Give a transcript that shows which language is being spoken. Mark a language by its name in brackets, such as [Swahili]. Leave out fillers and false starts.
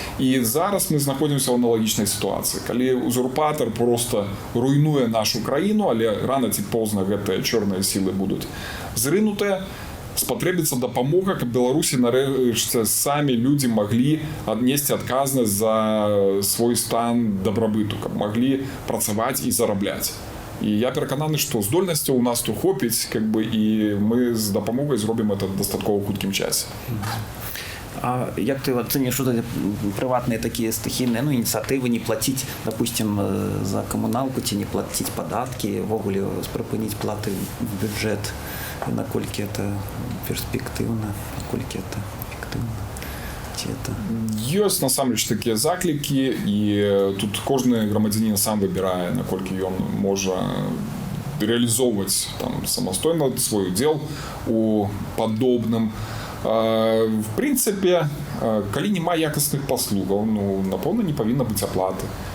[Belarusian] І зараз мы знаходзімся ў аналагічнай сітуацыі. Калі узурпатар проста руйнуе нашу краіну, але рана ці позна гэтыя чорныя сілы будуць зрынутыя, спатрэбіцца дапамога, каб Беларусі нарэшце самі людзі маглі аднесці адказнасць за свой стан дабрабыту, каб маглі працаваць і зарабляць. І я перакананы, што здольнасцяў у нас тут хопіць, і мы з дапамогай зробім это дастаткова хуткім часе. [Russian] А як ты оценишь вот эти приватные такие стихийные инициативы не платить, допустим, за коммуналку, не платить податки, вовремя припинить платы в бюджет? И наколькі это перспективно, наколькі это эффективно? [Belarusian] Ёсць насамрэч такія заклікі, і тут кожны грамадзянін сам выбірае, наколькі ён можа рэалізоўваць самастойна свой удзел у падобным. В прынцыпе, калі няма якасных паслугаў, напэўна, не павінна быць аплаты.